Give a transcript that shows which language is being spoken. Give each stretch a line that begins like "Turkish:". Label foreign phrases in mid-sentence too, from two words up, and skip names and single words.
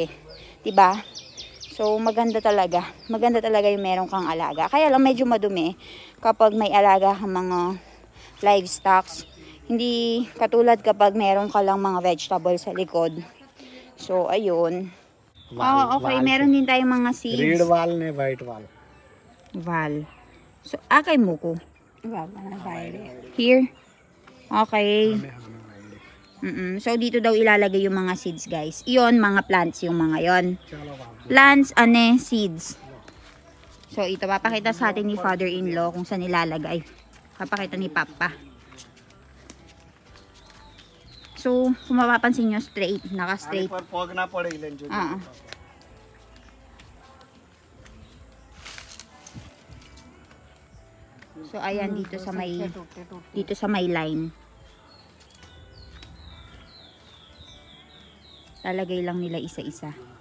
Filipino: Diba? So, maganda talaga. Maganda talaga yung meron kang alaga. Kaya lang medyo madumi kapag may alaga kang mga livestocks. Hindi katulad kapag meron ka lang mga vegetables sa likod. So, ayun. Okay. Meron din tayong mga seeds. रेड वाल ने वाइट वाल Val. So, kay mo ko.
English: Here. Okay.
Filipino: So, dito daw ilalagay yung mga
English: seeds, guys.
Filipino: Iyon, mga plants yung mga yon.
English: Plants, seeds.
Filipino: So, ito, papakita sa atin ni father-in-law kung saan ilalagay. Papakita ni papa. So, kung mapapansin nyo, straight. Naka-straight. पर पग ना पड़े इलेन जो So, ayan, dito sa may line. Lalagay lang nila isa-isa.